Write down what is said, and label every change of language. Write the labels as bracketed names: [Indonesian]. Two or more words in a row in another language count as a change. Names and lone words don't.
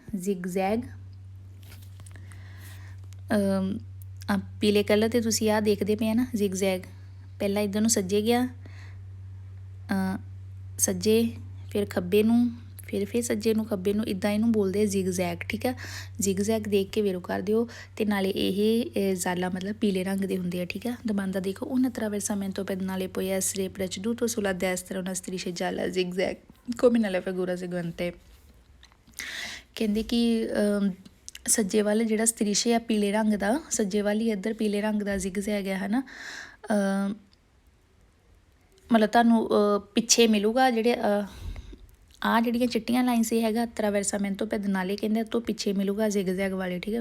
[Punjabi] ਜ਼ਿਗ ਜ਼ੈਗ ਪੀਲੇ ਕਲਰ 'ਤੇ ਤੁਸੀਂ ਆਹ ਦੇਖਦੇ ਪਏ ਆ ਨਾ ਜ਼ਿਗ ਜ਼ੈਗ, ਪਹਿਲਾਂ ਇੱਧਰ ਨੂੰ ਸੱਜੇ ਗਿਆ, ਸੱਜੇ ਫਿਰ ਖੱਬੇ ਨੂੰ, ਫਿਰ ਸੱਜੇ ਨੂੰ ਖੱਬੇ ਨੂੰ, ਇੱਦਾਂ ਇਹਨੂੰ ਬੋਲਦੇ ਆ ਜ਼ਿਗ ਜ਼ੈਗ, ਠੀਕ ਹੈ। ਜ਼ਿਗ ਜ਼ੈਗ ਦੇਖ ਕੇ ਵੀਰੋ ਕਰ ਦਿਓ। ਅਤੇ ਨਾਲੇ ਇਹ ਜ਼ਾਲਾ ਮਤਲਬ ਪੀਲੇ ਰੰਗ ਦੇ ਹੁੰਦੇ ਆ, ਠੀਕ ਹੈ। ਦਮਾਂਦਾ ਦੇਖੋ [Italian] un attraversamento pedonale può essere preceduto sulla destra una striscia gialla zigzag come nella figura seguente, [Punjabi] ਕਹਿੰਦੇ ਕਿ ਸੱਜੇ ਵੱਲ ਜਿਹੜਾ ਸਤਰੀਸ਼ੇ ਆ ਪੀਲੇ ਰੰਗ ਦਾ, ਸੱਜੇ ਵੱਲ ਹੀ ਇੱਧਰ ਪੀਲੇ ਰੰਗ ਦਾ ਜ਼ਿਗ ਜ਼ੈਗ ਹੈ, ਹੈ ਨਾ। ਮਤਲਬ ਤੁਹਾਨੂੰ ਪਿੱਛੇ ਮਿਲੂਗਾ ਜਿਹੜੇ ਆਹ ਜਿਹੜੀਆਂ ਚਿੱਟੀਆਂ ਲਾਈਨਸ ਇਹ ਹੈਗਾ [Italian] attraversamento pedonale, [Punjabi] ਕਹਿੰਦੇ ਤੋਂ ਪਿੱਛੇ ਮਿਲੂਗਾ ਜ਼ਿਗ ਜ਼ੈਗ ਵਾਲੇ, ਠੀਕ ਹੈ।